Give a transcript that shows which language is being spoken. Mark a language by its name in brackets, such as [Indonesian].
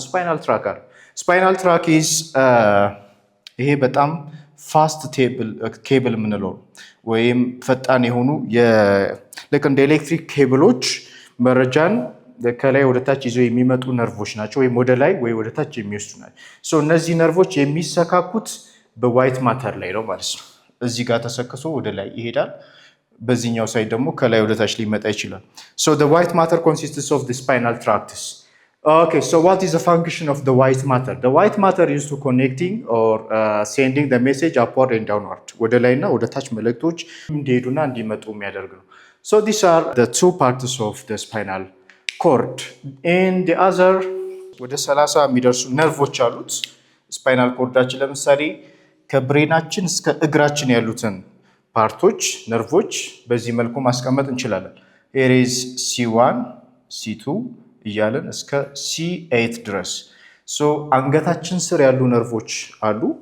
[Amharic] ስፓይናል ትራክ አለው። ስፓይናል ትራክ ኢዝ ይሄ በጣም ፋስት ኬብል የምንለው ወይም ፈጣን የሆኑ ልክ እንደ ኤሌክትሪክ ኬብሎች መረጃን ከላይ ወደ ታች ይዘው የሚመጡ ነርቮች ናቸው፣ ወይም ወደ ላይ ወይ ወደ ታች የሚወስዱ ናቸው። እነዚህ ነርቮች የሚሰካኩት በዋይት ማተር ላይ ነው ማለት ነው። እዚህ ጋር ተሰክሶ ወደ ላይ ይሄዳል። በዚህኛው ሳይድ ደግሞ ከላይ ወደ ታች ሊመጣ ይችላል። [English] the white matter consists of the spinal tracts. Okay, so what is the function of the white matter? The white matter is to connecting or sending the message upward and downward. [Amharic] ወደ ላይና ወደ ታች መልእክቶች እንዲሄዱና እንዲመጡ የሚያደርግ ነው። [English] So these are the two parts of the spinal cord. [Amharic] And the other ወደ 30 የሚደርሱ ነርቮች አሉት ስፓይናል ኮርዳችን። ለምሳሌ ከብሬናችን እስከ እግራችን ያሉትን ፓርቶች ነርቮች በዚህ መልኩ ማስቀመጥ እንችላለን። [English] here is C1 C2 [Amharic] እያለን እስከ C8 ድረስ። አንገታችን ስር ያሉ ነርቮች አሉ